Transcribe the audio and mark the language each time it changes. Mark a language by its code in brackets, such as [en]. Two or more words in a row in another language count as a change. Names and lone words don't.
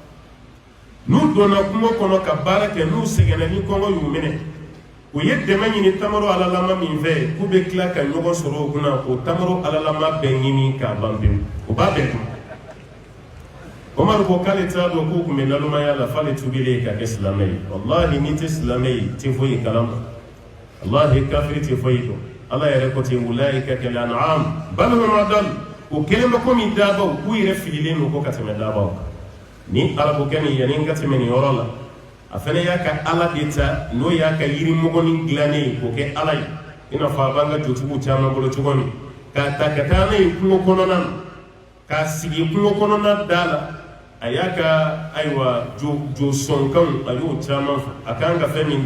[bm] n'u donna kungo kɔnɔ ka baara kɛ n'u sɛgɛnna ni kɔngɔ y'u minɛ u ye dɛmɛ ɲini tamaro alalama min fɛ k'u bɛ tila ka ɲɔgɔn sɔrɔ o kunna o tamaro alalama bɛɛ ɲini k'a ban pewu o b'a bɛɛ dun Umaru ko k'ale t'a dɔn k'u tun bɛ nalomaya la f'ale tubilen ka kɛ silamɛ ye wallahi n'i tɛ silamɛ ye tɛ foyi kalama wallahi kafiri tɛ foyi dɔn ala yɛrɛ ko ten [ar] ulaika kal an'am bal hum adall [bm] o kelen bɛ komi daabaw k'u yɛrɛ fililen don ko ka tɛmɛ daabaw kan ni ala ko kɛ nin yanni n ka tɛmɛ nin yɔrɔ la a fana y'a ka ala de ta n'o y'a ka yirimɔgɔnin dilannen ye k'o kɛ ala ye i n'a fɔ a b'an ka jotigiw caman bolo cogo min k'a ta ka taa n'a ye kungo kɔnɔna na k'a sigi kungo kɔnɔna da la a y'a ka ayiwa jo sɔnkanw a y'o caman fɔ a kan ka fɛn min